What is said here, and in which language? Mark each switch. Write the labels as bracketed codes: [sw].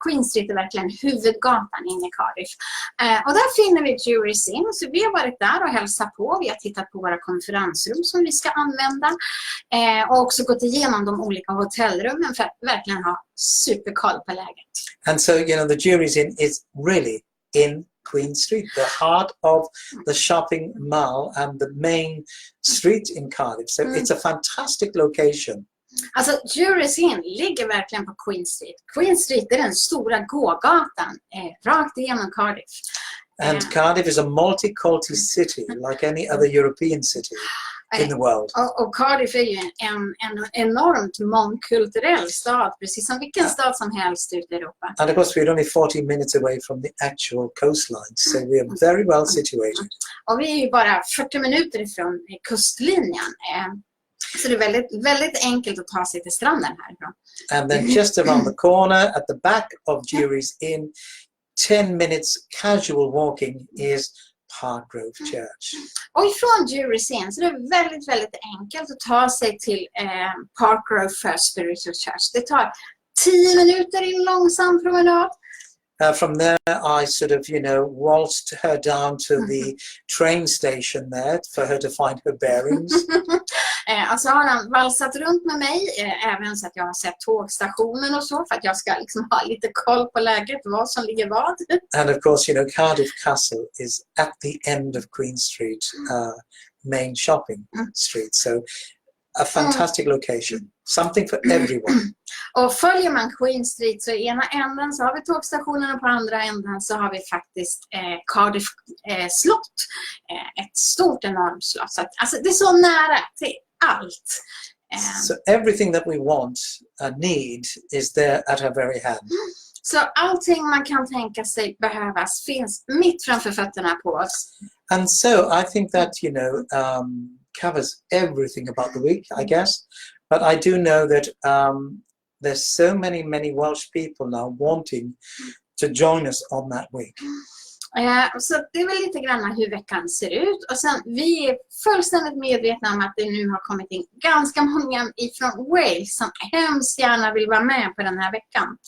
[sv] Queen Street är verkligen huvudgatan in i Cardiff. Och där finner vi juries in. Så vi har varit där och hälsat på. Vi har tittat på våra konferensrum som vi ska använda. Och också gått igenom de olika hotellrummen för att verkligen ha superkoll på läget. [en] And so, you know, the juries in is really in Queen Street, the heart of the shopping mall and the main street in Cardiff. So it's a fantastic location. [sv] Alltså, Jury's Inn ligger verkligen på Queen Street. Queen Street är den stora gågatan rakt igenom Cardiff. [en] And Cardiff is a multicultural city like any other European city in the world. [sv] Och Cardiff är ju en enormt mångkulturell stad, precis som vilken stad som helst ute i Europa. [en] And of course we're only 40 minutes away from the actual coastline, so we are very well situated. [sv] Och vi är ju bara 40 minuter ifrån kustlinjen. Så det är väldigt, väldigt enkelt att ta sig till stranden härifrån. [en] And then just around the corner at the back of Jury's Inn, 10 minutes casual walking is Parkgrove Church. [sv] Och ifrån Jury's Inn så är det väldigt, väldigt enkelt att ta sig till Parkgrove First Spiritual Church. Det tar 10 minuter i en långsam promenad. [en] From there, I sort of, you know, waltzed her down to the train station there for her to find her bearings. [sv] Alltså har han valsat runt med mig, även så att jag har sett tågstationen och så, för att jag ska liksom ha lite koll på läget, vad som ligger vad. [en] And of course, you know, Cardiff Castle is at the end of Queen Street, main shopping street. So a fantastic location, something for everyone. [sv] Och följer man Queen Street så i ena änden så har vi tågstationen och på andra änden så har vi faktiskt Cardiff slott. Ett stort enormt slott. Så att, alltså, det är så nära till allt. [en] So everything that we want and need is there at our very hand. [sv] Så allting man kan tänka sig behövas finns mitt framför fötterna på oss. [en] And so I think that, you know, covers everything about the week, I guess. But I do know that there's so many Welsh people now wanting to join us on that week. [sv] Så det är väl lite grann hur veckan ser ut. Och sen, vi är fullständigt medvetna om att det nu har kommit in ganska många ifrån Wales som hemskt gärna vill vara med på den här veckan.